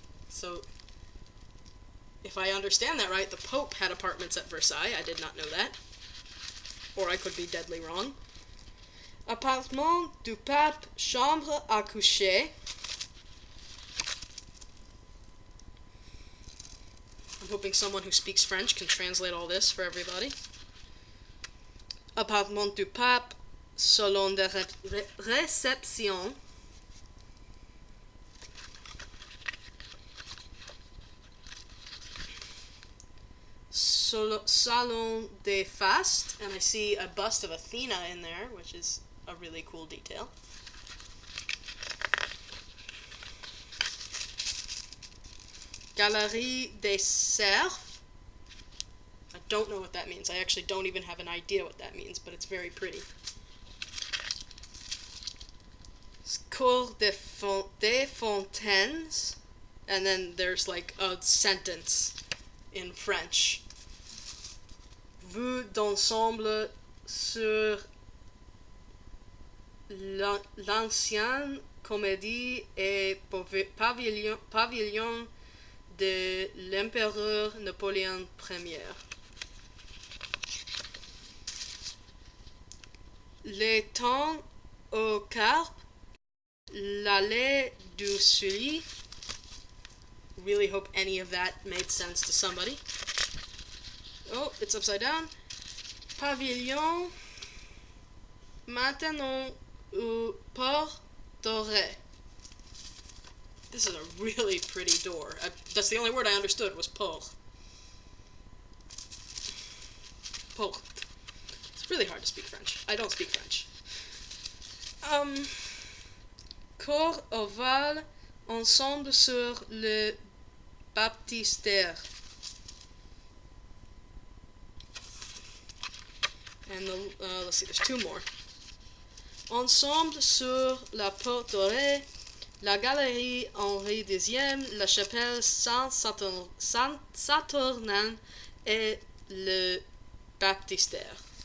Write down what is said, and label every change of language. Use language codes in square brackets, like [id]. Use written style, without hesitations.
[en] So, if I understand that right, the Pope had apartments at Versailles. I did not know that. Or I could be deadly wrong. [fr] Appartement du pape, chambre à coucher. [en] I'm hoping someone who speaks French can translate all this for everybody. [fr] Appartement du pape, salon de réception. [en] Salon des Fastes, and I see a bust of Athena in there, which is a really cool detail. Galerie des Cerfs. I don't know what that means. I actually don't even have an idea what that means, but it's very pretty. Cour des Fontaines, and then there's like a sentence in French. [fr] Vue d'ensemble sur l'ancienne comédie et pavillon de l'empereur Napoléon Ier. Les temps au carpe, l'allée du Sully. [en] Really hope any of that made sense to somebody. Oh, it's upside down. [fr] Pavillon maintenant au port doré. [en] This is a really pretty door. That's the only word I understood was port. Port. It's really hard to speak French. I don't speak French. [fr] Corps ovale, ensemble sur le baptistère. [en] And let's see, there's 2 more. [fr] Ensemble sur la porte dorée, la galerie Henri X, la chapelle Saint-Saturnin et le baptistère.